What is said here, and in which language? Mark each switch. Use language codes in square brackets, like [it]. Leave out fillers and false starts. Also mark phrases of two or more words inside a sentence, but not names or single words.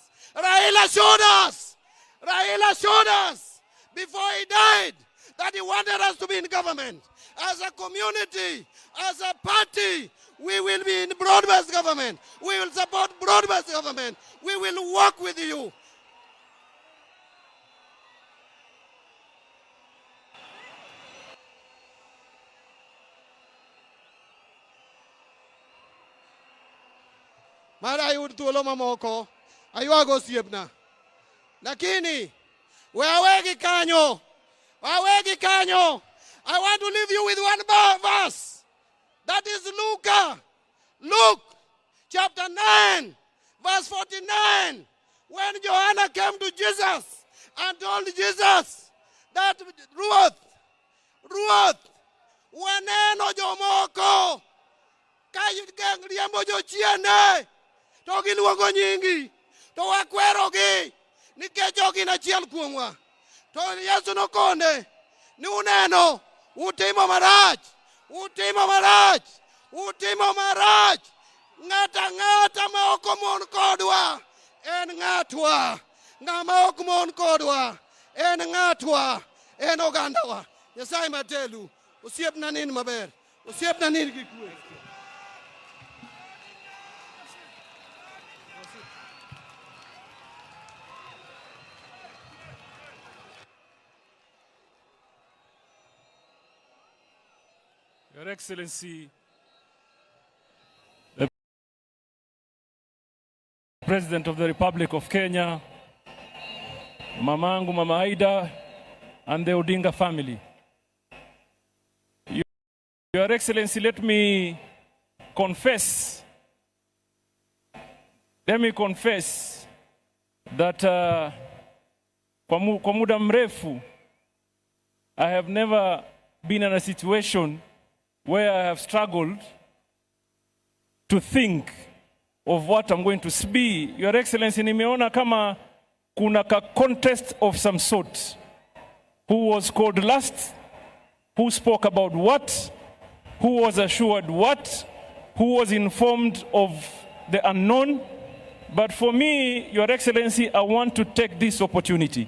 [en] Raila showed us. Raila showed us before he died that he wanted us to be in government. As a community, as a party, we will be in broad-based government. We will support broad-based government. We will work with you. [luo] Mara ayud thuolo mamoko, aywago osiepna. Lakini, wawegi kanyo. Wawegi kanyo. [en] I want to leave you with one verse. That is Luke chapter 9, verse 49. When Joanna came to Jesus and told Jesus that [luo] Ruoth, waneno jomoko, riembo jochiende, to giluongo nyingi, to wakwerogi, nikech jogi gin achiel kuomwa. To Yesu nokone, ni uneno, utimo marach. Ng'ata ma ok omon kodwa, en ng'atwa. Ng'ama ok mon kodwa, en ng'atwa, en ogandawa. Nyasaye matelu, osiepna nin maber, osiepna nin gi kwe. [en] Your Excellency, the President of the Republic of Kenya, Mamangu Mama Aida, and the Odinga family. Your Excellency, let me confess that [sw] kwa muda mrefu, [en] I have never been in a situation where I have struggled to think of what I'm going to be. Your Excellency, [sw] nimeona kama kuna ka [en] contest of some sort. Who was called last? Who spoke about what? Who was assured what? Who was informed of the unknown? But for me, Your Excellency, I want to take this opportunity.